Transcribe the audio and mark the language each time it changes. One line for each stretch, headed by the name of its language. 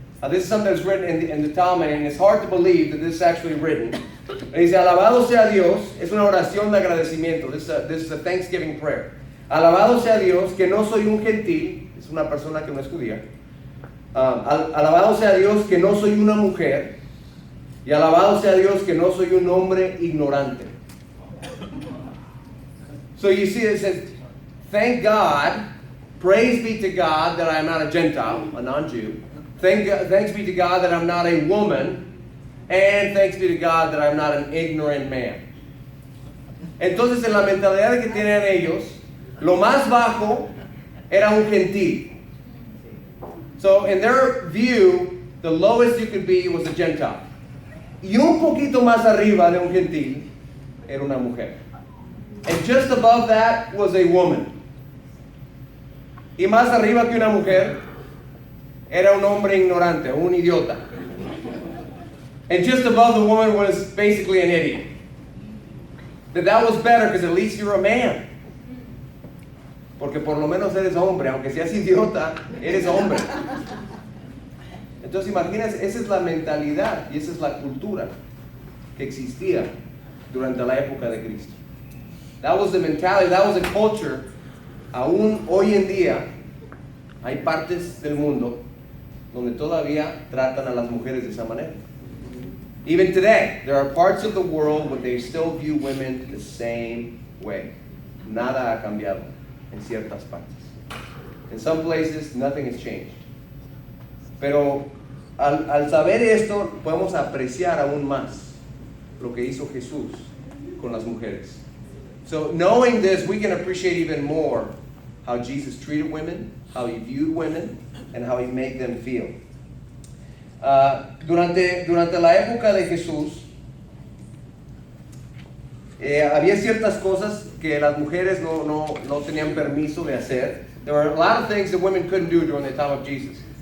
English: This is something that's written in the Talmud, and it's hard to believe that this is actually written.
Spanish: Dice, alabado sea Dios, es una oración de agradecimiento.
English: This is a Thanksgiving prayer.
Spanish: Alabado sea Dios que no soy un gentil, es una persona que no es judía. Alabado sea Dios que no soy una mujer, y alabado sea Dios que no soy un hombre ignorante.
English: So you see, it says, thank God, praise be to God that I am not a Gentile, a non-Jew. Thanks be to God that I'm not a woman, and thanks be to God that I'm not an ignorant man.
Spanish: Entonces, en la mentalidad que tienen ellos, lo más bajo era un gentil.
English: So in their view, the lowest you could be was a Gentile.
Spanish: Y un poquito más arriba de un gentil era una mujer.
English: And just above that was a woman.
Spanish: Y más arriba que una mujer era un hombre ignorante, un idiota.
English: And just above the woman was basically an idiot. That was better because at least you're a man.
Spanish: Porque por lo menos eres hombre, aunque seas idiota, eres hombre. Entonces imagínense, esa es la mentalidad y esa es la cultura que existía durante la época de Cristo.
English: That was the mentality, that was the culture.
Spanish: Aún hoy en día hay partes del mundo donde todavía tratan a las mujeres de esa manera.
English: Even today, there are parts of the world where they still view women the same way.
Spanish: Nada ha cambiado en ciertas partes.
English: In some places, nothing has changed.
Spanish: Pero al saber esto, podemos apreciar aún más lo que hizo Jesús con las mujeres.
English: So knowing this, we can appreciate even more how Jesus treated women, how he viewed women, and how he made them feel.
Spanish: Durante la época de Jesús, había ciertas cosas que las mujeres no tenían permiso de hacer.
English: There were a lot of things that women couldn't do during the time of Jesus.